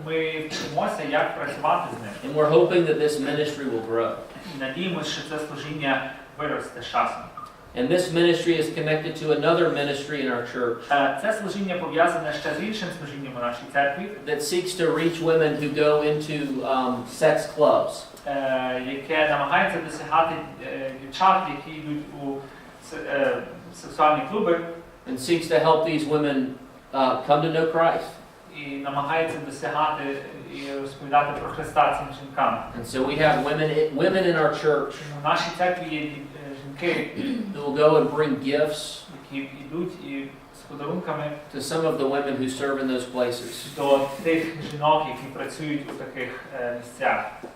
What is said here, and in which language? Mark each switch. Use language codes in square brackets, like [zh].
[uk] Ми вчимося, як працювати з ним. [en] And we're hoping that this ministry will grow. [uk] І надіємося, що це служіння виросте з часом. [en] And this ministry is connected to another ministry in our church [uk] Це служіння пов'язане ще з іншим служінням у нашій церкві, [en] that seeks to reach women who go into sex clubs. [uk] яке намагається досягати дівчат, які йдуть у сексуальні клуби, [en] And seeks to help these women come to know Christ. [uk] і намагається досягати і розповідати про Христа цим жінкам. [en] And so we have women in our church [uk] В нашій церкві є жінки, [en] who will go and bring gifts [uk] які йдуть і з подарунками [en] to some of the women who serve in those places. [uk] до тих жінок, які працюють у таких місцях.